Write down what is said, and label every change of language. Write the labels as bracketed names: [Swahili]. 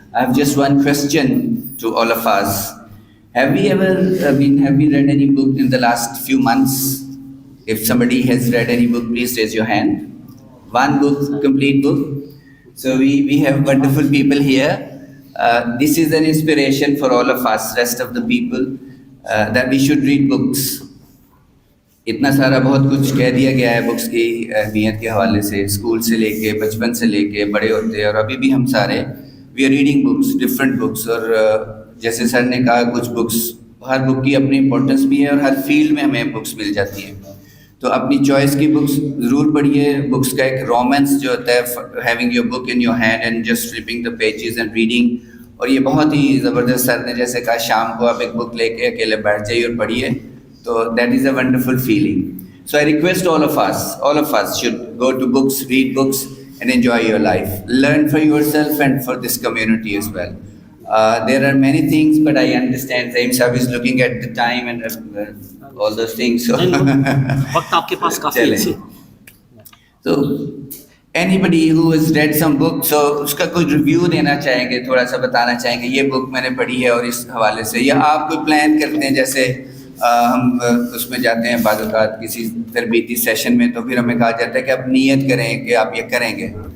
[English] I have just one question to all of us. Have we read any book in the last few months? If somebody has read any book, please raise your hand. One book, complete book. So we have wonderful people here. This is an inspiration for all of us, rest of the people, that we should read books. [Urdu] اتنا سارا بہت کچھ کہہ دیا گیا ہے books کی اہمیت کے حوالے سے, اسکول سے لے کے, بچپن سے لے کے بڑے ہوتے, اور ابھی بھی ہم سارے [English] We are reading books, different books. [Urdu] اور جیسے سر نے کہا کچھ بکس, ہر بک کی اپنی امپورٹنس بھی ہے, اور ہر فیلڈ میں ہمیں بکس مل جاتی ہیں. تو اپنی چوائس کی بکس ضرور پڑھیے. بکس کا ایک رومانس جو ہوتا ہے, [English] having your book in your hand and just flipping the pages and reading, [Urdu] اور یہ بہت ہی زبردست. سر نے جیسے کہا شام کو آپ ایک بک لے کے اکیلے بیٹھ جائیے اور پڑھیے, تو [English] That is a wonderful feeling. So I request all of us should go to books, read books and enjoy your life. Learn for yourself and for this community as well. There are many things, but I understand Zaim Sahib is looking at the time and all those things. So [Urdu] وقت آپ کے پاس کافی ہے. [English] So anybody who has read some book, so [Urdu] اس کا کوئی review دینا چاہیں گے, تھوڑا سا بتانا چاہیں گے یہ بک میں نے پڑھی ہے اور اس حوالے سے, یا آپ کوئی پلان کرتے ہیں جیسے ہم اس میں جاتے ہیں بعض اوقات کسی تربیتی سیشن میں, تو پھر ہمیں کہا جاتا ہے کہ آپ نیت کریں کہ آپ یہ کریں گے.